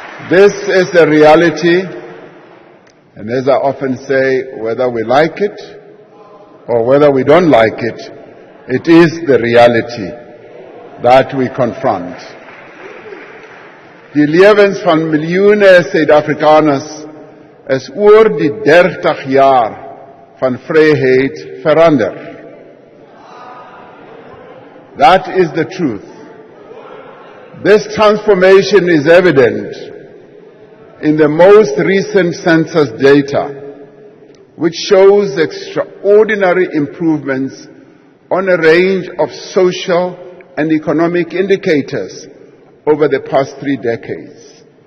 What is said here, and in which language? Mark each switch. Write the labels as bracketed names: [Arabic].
[English] This is the reality, and as I often say, whether we like it or whether we don't like it, it is the reality that we confront. [Afrikaans] Die lewens van miljoene Suid-Afrikaners is oor die 30 jaar van vryheid verander. [English] That is the truth. This transformation is evident in the most recent census data, which shows extraordinary improvements on a range of social and economic indicators over the past 3 decades.